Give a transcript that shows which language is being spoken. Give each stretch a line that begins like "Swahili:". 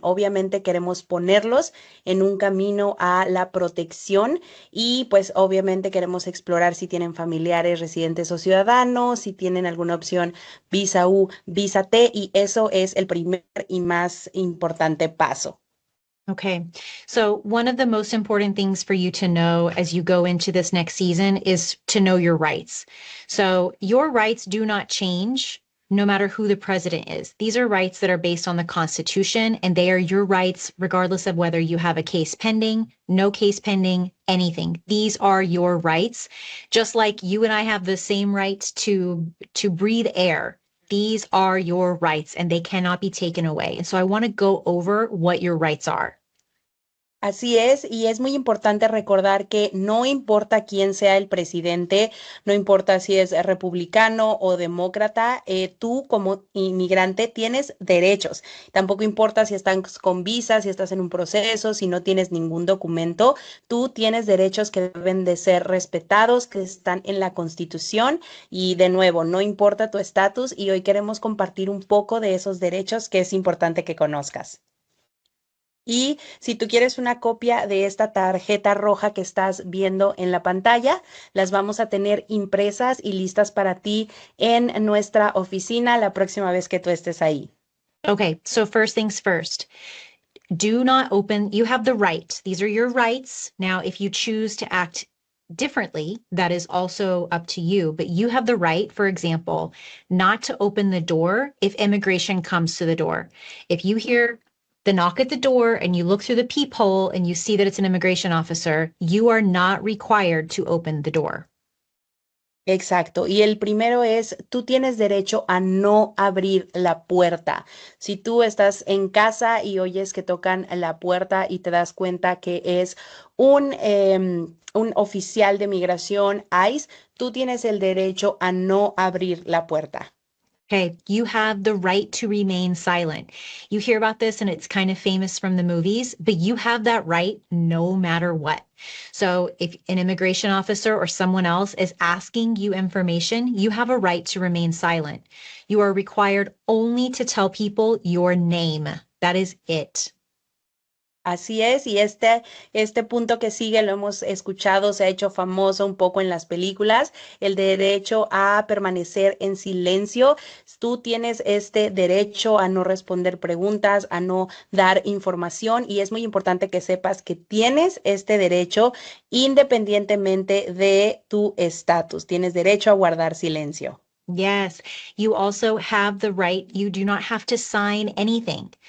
Spanish: Obviamente queremos ponerlos en un camino a la protección y pues obviamente queremos explorar si tienen familiares, residentes o ciudadanos, si tienen alguna opción visa U, visa T y eso es el primer y más importante paso.
English: Okay. So, one of the most important things for you to know as you go into this next season is to know your rights. So, your rights do not change no matter who the president is. These are rights that are based on the Constitution, and they are your rights regardless of whether you have a case pending, no case pending, anything. These are your rights. Just like you and I have the same rights to breathe air. These are your rights and they cannot be taken away. And so I want to go over what your rights are.
Spanish: Así es, y es muy importante recordar que no importa quién sea el presidente, no importa si es republicano o demócrata, tú como inmigrante tienes derechos. Tampoco importa si estás con visa, si estás en un proceso, si no tienes ningún documento, tú tienes derechos que deben de ser respetados, que están en la Constitución y de nuevo, no importa tu estatus y hoy queremos compartir un poco de esos derechos que es importante que conozcas. Y si tú quieres una copia de esta tarjeta roja que estás viendo en la pantalla, las vamos a tener impresas y listas para ti en nuestra oficina la próxima vez que tú estés ahí.
English: Okay, so first things first. Do not open, you have the right. These are your rights. Now, if you choose to act differently, that is also up to you. But you have the right, for example, not to open the door if immigration comes to the door. If you hear the knock at the door and you look through the peephole and you see that it's an immigration officer, you are not required to open the door.
Spanish: Exacto. Y el primero es, tú tienes derecho a no abrir la puerta. Si tú estás en casa y oyes que tocan la puerta y te das cuenta que es un oficial de migración, ICE, tú tienes el derecho a no abrir la puerta.
English: Okay, you have the right to remain silent. You hear about this and it's kind of famous from the movies, but you have that right no matter what. So if an immigration officer or someone else is asking you information, you have a right to remain silent. You are required only to tell people your name. That is it.
Spanish: Así es, y este punto que sigue lo hemos escuchado, se ha hecho famoso un poco en las películas, el derecho a permanecer en silencio. Tú tienes este derecho a no responder preguntas, a no dar información, y es muy importante que sepas que tienes este derecho independientemente de tu estatus. Tienes derecho a guardar silencio.
English: Yes, you also have the right, you do not have to sign anything.